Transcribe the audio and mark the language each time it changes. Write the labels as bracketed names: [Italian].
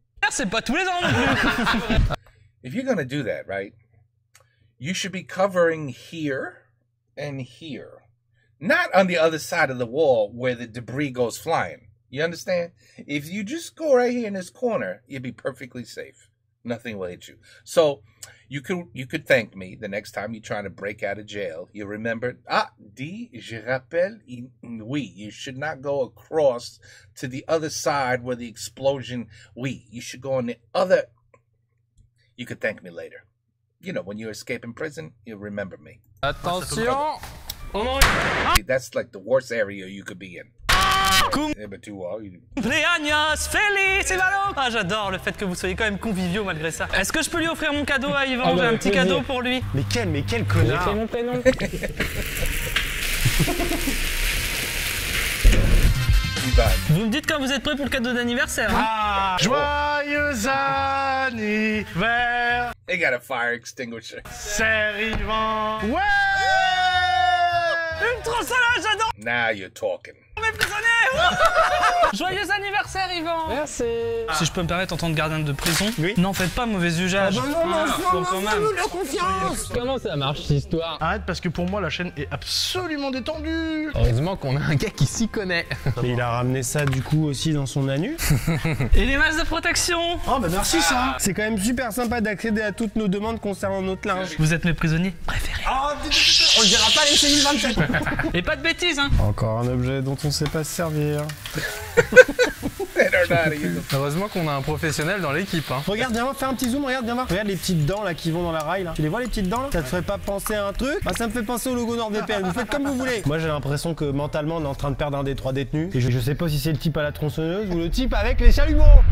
[French] c'est pas tous les ans non plus. [English] if you're gonna do that, right, you should be covering here and here. Not on the other side of the wall where the debris goes flying. You understand? If you just go right here in this corner, you'll be perfectly safe. Nothing will hit you. So you could thank me the next time you're trying to break out of jail. You remember, [French] je rappelle, oui, [English] you should not go across to the other side where the explosion, [French] oui, [English] you should go on the other. You could thank me later. You know, when you escape in prison, you'll remember me. [French] Attention. [English] That's like the worst area you could be in. Yeah, but you are. [Spanish] Cumpleaños feliz, Ivano. [French] Ah, j'adore le fait que vous soyez quand même conviviaux malgré ça. Est-ce que je peux lui offrir mon cadeau à Yvan? J'ai un petit cadeau pour lui. Mais quel connard. C'est mon prénom. Vous me dites quand vous êtes prêts pour le cadeau d'anniversaire, hein? Joyeux anniversaire. [English] They got a fire extinguisher. [French] Yvan. Ouais. Une tronçonneuse, j'adore [English] Now you're talking. [French] mes prisonniers. Joyeux anniversaire, Yvan. Merci. Si je peux me permettre en tant que gardien de prison, Oui. n'en faites pas mauvais usage. Non, Quand même. la confiance. Comment ça marche cette histoire? Arrête parce que pour moi la chaîne est absolument détendue. Heureusement qu'on a un gars qui s'y connaît. Mais il a ramené ça du coup aussi dans son anus. Et les masques de protection. Oh bah merci ça. C'est quand même super sympa d'accéder à toutes nos demandes concernant notre linge. Vous êtes mes prisonniers préférés. Oh, on le dira pas les 2027. Et pas de bêtises, hein. Encore un objet dont on sait pas se servir. [English] They don't know how to use them. [French] Heureusement qu'on a un professionnel dans l'équipe, hein. Regarde, viens voir, fais un petit zoom, regarde, viens voir. Regarde les petites dents là qui vont dans la rail là. Tu les vois les petites dents là? Ça te ferait pas penser à un truc? Bah ça me fait penser au logo NordVPN, vous faites comme vous voulez. Moi j'ai l'impression que mentalement on est en train de perdre un des 3 détenus. Et je sais pas si c'est le type à la tronçonneuse ou le type avec les chalumeaux.